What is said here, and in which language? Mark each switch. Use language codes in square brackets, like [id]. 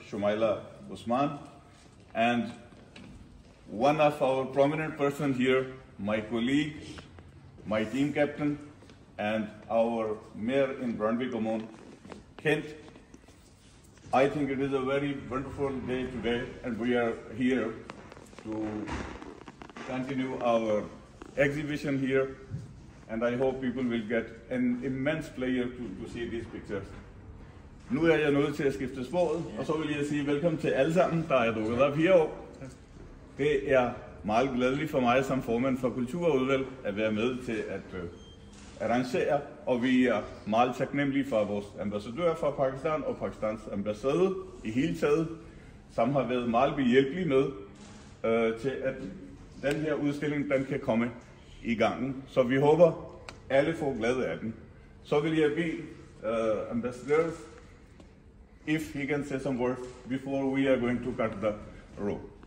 [en] Shumaila Usman, and one of our prominent persons here, my colleague, my team captain, and our mayor in Brandby Commune, Kent. I think it is a very wonderful day today, and we are here to continue our exhibition here, and I hope people will get an immense pleasure to see these pictures. [da] Nu er jeg nødt til at skifte sporet, og så vil jeg sige velkommen til alle sammen, der er dukket op herovre. Det er meget glædeligt for mig som formand for Kulturudvalg at være med til at arrangere, og vi er meget taknemmelige for vores ambassadør fra Pakistan og Pakistans ambassade i hele taget, som har været meget behjælpelige med til at den her udstilling den kan komme i gangen. Så vi håber, alle får glæde af den. Så vil jeg bede ambassadør, [en] if he can say some words before we are going to cut the rope.